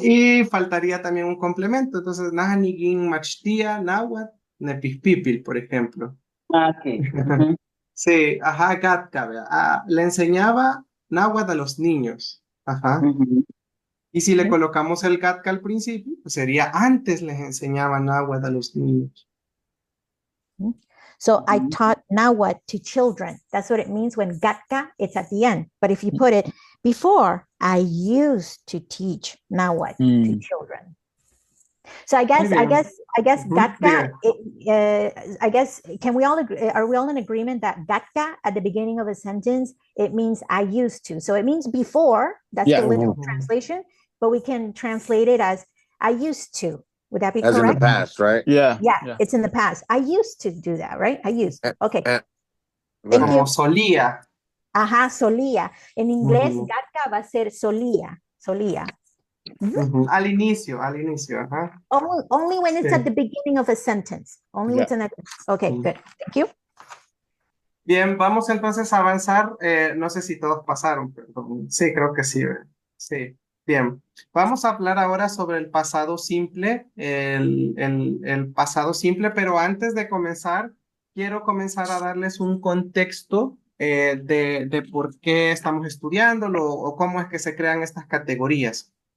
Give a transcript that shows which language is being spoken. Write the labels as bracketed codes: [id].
[es] Y faltaría también un complemento, entonces [ppl] Naja Nigin Machtia Nahuatl Nepispipil, [es] por ejemplo. Ok. Ujú. Sí, ajá, Gatka, ¿verdad? Le enseñaba náhuatl a los niños, ajá. Ujú. Y si le colocamos el Gatka al principio, pues sería antes les enseñaba náhuatl a los niños. [en] So I taught Nahuatl to children. That's what it means when gatka, it's at the end. But if you put it before, I used to teach Nahuatl to children. So I guess [es] bien. [ppl] gatka. [es] Diga. [en] I guess can we all agree? Are we all in agreement that gatka at the beginning of a sentence it means I used to? So it means before. That's Yeah. the literal translation. But we can translate it as I used to. Would that be As in the correct? past, right? Yeah, it's in the past. I used to do that, right? I used. Okay. Go Thank ahead. you. [es] Como solía. Ajá, solía. En inglés, Ujú. gatka va a ser solía. Solía. Ujú. Al inicio, ajá. [en] Only when it's [es] Sí. [en] at the beginning of a sentence. Only when it's in a... Okay, good. Thank you. [es] Bien, vamos entonces a avanzar. No sé si todos pasaron, pero sí, creo que sí. Sí, bien. Vamos a hablar ahora sobre el pasado simple, el pasado simple, pero antes de comenzar, quiero comenzar a darles un contexto de por qué estamos estudiándolo o cómo es que se crean estas categorías.